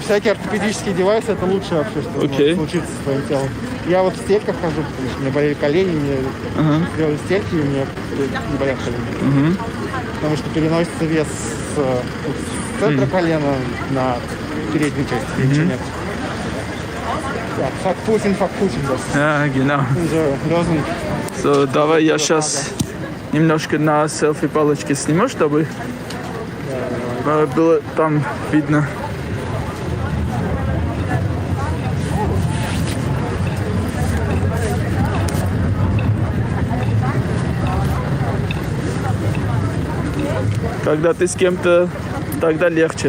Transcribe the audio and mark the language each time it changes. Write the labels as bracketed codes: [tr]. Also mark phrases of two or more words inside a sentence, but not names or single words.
[ru] Всякие ортопедические девайсы это лучшее вообще, что может случиться с твоим телом. Я вот в стельках хожу, потому что у меня болели колени, мне сделали стельки, и у меня не болят колени. Потому что переносится вес с центра колена на переднюю часть. Ничего нет. [de] Fuck Putin, das Ja, genau. unsere Lösung. So, [ru] давай я сейчас немножко на селфи-палочке сниму, чтобы было там видно. Когда ты с кем-то, тогда легче.